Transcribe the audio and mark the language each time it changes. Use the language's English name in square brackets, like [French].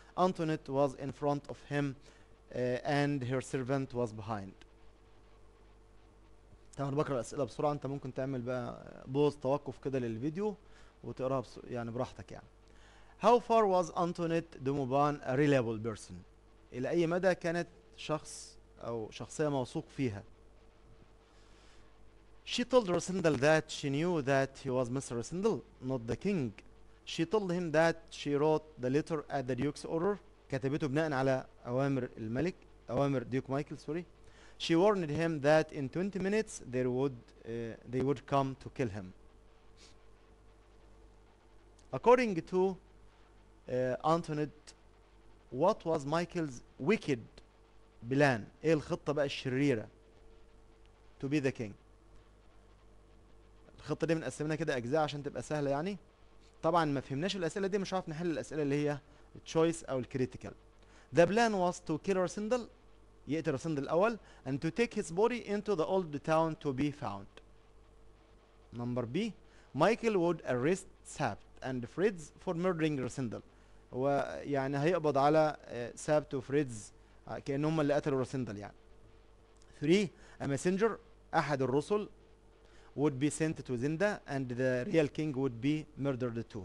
[English] Antoinette was in front of him and her servant was behind. [Arabic] طبعا بقرا الاسئله بسرعه, انت ممكن تعمل بقى بوز توقف كده للفيديو وتقراها يعني براحتك يعني. [English] How far was Antoinette de Mauban a reliable person? [Arabic] الى اي مدى كانت شخص او شخصيه موثوق فيها. [English] She told Rasindal that she knew that he was Mr. Rasindal, not the king. She told him that she wrote the letter at the Duke's order. [Arabic] كتبته بناء على اوامر الملك, اوامر ديوك مايكل سوري. [English] She warned him that in 20 minutes they would come to kill him. According to Antoinette, what was Michael's wicked plan? [Arabic] ايه الخطة بقى الشريرة [English] to be the king؟ [Arabic] الخطة دي بنقسمها كده أجزاء عشان تبقى سهلة يعني. طبعا ما فهمناش الأسئلة دي مش هنعرف نحل الأسئلة اللي هي choice أو الكريتيكال. [English] The plan was to kill Rasindal, [Arabic] يقتل راسندل الأول, [English] and to take his body into the old town to be found. Number B, Michael would arrest Sabt and Fritz for murdering Rasindal. [Arabic] هو يعني هيقبض على سابت وفريدز كأنهم هم اللي قتلوا راسندل يعني. [English] 3, a messenger, [Arabic] أحد الرسل, [English] would be sent to Zenda and the real king would be murdered too.